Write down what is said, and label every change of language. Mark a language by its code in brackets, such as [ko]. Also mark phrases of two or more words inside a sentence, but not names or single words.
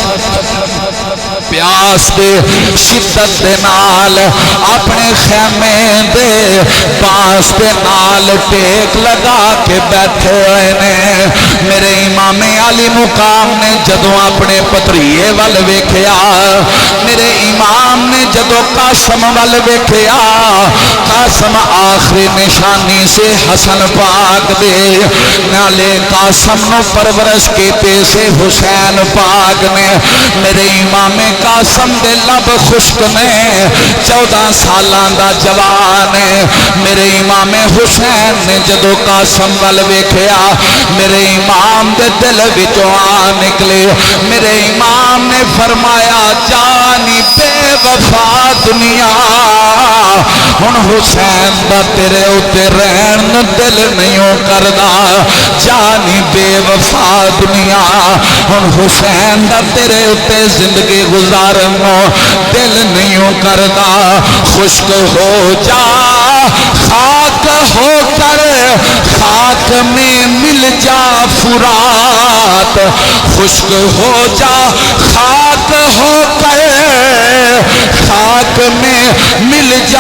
[pa] پیاس دے شدت دے نال اپنے خیمے دے پاس دے نال ٹیک لگا کے بیٹھے ہوئے نے میرے امام علی مقام نے جدوں اپنے پتریے وال ویکھیا میرے امام نے جدوں قاسم وال ویکھیا قاسم آخری نشانی سے حسن پاک دے نالے قاسم نو پرورش کیتے سے حسین پاک نے میرے امام قاسم دے لب خشک نے 14 سالاں دا جوان ہے میرے امام حسین نے جدو قاسم وال ویکھیا میرے امام دے دل وچوں آ نکلے میرے امام نے فرمایا جانی بے وفا دنیا ہن حسین دا تیرے اوتے رہن دل نہیں کردا جانی بے وفا دنیا ہن حسین دا تیرے اوتے زندگی گزارن دل نہیں کردا [ur] خشک ہو جا خاک ہو کر خاک میں مل جا فرات خشک ہو جا خاک ہو کر خاک میں مل جا